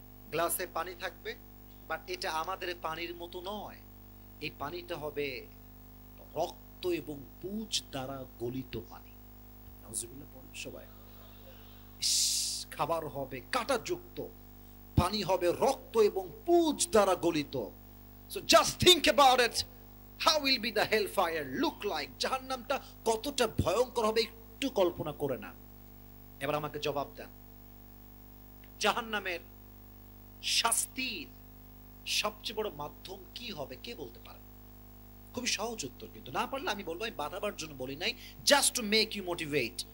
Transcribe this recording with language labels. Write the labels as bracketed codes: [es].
[bn] গ্লাসে পানি থাকবে, বাট এটা আমাদের পানির মতো নয়। এই পানিটা হবে রক্ত এবং পুঁজ দ্বারা গলিত পানি। নাউজুবিল্লাহ পড়ুন সবাই। খাবার হবে কাঁটাযুক্ত, পানি হবে রক্ত এবং পুঁজ দ্বারা গলিত। [en] So just think about it. How will be the hellfire look like? [bn] জাহান্নামটা কতটা ভয়ঙ্কর হবে একটু কল্পনা করে না। এবার আমাকে জবাব দেন, জাহান্নামের শাস্তির সবচেয়ে বড় মাধ্যম কি হবে? কে বলতে পারে? খুবই সহজ উত্তর, কিন্তু না পারলে আমি বলবো, আমি বাধাবার জন্য বলি নাই, [en] Just to make you motivate.